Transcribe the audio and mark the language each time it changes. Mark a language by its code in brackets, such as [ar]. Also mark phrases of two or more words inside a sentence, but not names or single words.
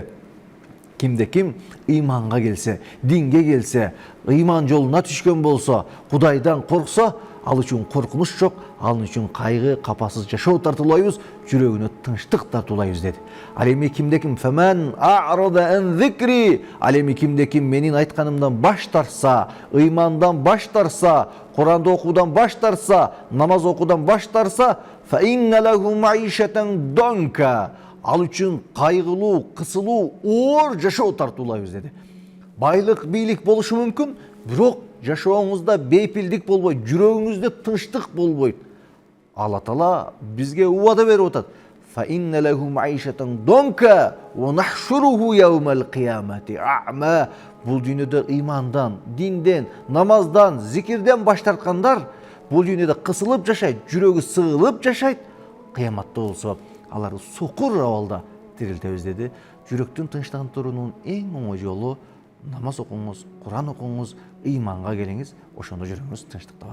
[ky] Кимде ким ыйманга келсе, динге келсе, ыйман жолуна түшкөн болсо, Кудайдан корксо, ал үчүн коркунуч жок, ал үчүн кайгы, капасыз жашоо тартуулайбыз, жүрөгүнө тынчтык тартуулайбыз деди. Ал эми кимде ким [ar] فمن أعرض عن ذكري, [ky] ал эми кимде ким менин айтканымдан баш тарса, ыймандан баш тарса, Куранды окуудан баш тарса, намаз окуудан баш тарса, [ar] فإن له معيشة ضنكا, [ky] ал үчүн кайгылуу, кысылуу, оор жашоо тартуулайбыз деди. Байлык, бийлик болушу мүмкүн, бирок жашооңузда бейпилдик болбойт, жүрөгүңүздө тынчтык болбойт. Алла Таала бизге убада берип атат. [ar] فإن له معيشة ضنكا ونحشره يوم القيامة أعمى. [ky] Бул дүйнөдө ыймандан, динден, намаздан, зикирден баш тарткандар бул дүйнөдө кысылып жашайт, жүрөгү сыгылып жашайт. Кыяматта болсо алар сокур абалда тирилтебиз деди. Жүрөктүн тынчтандыруунун эң оңой жолу намаз окуңуз, Кур'ан окуңуз, ыйманга келиңиз, ошондо жүрөгүңүз тынчтык табат.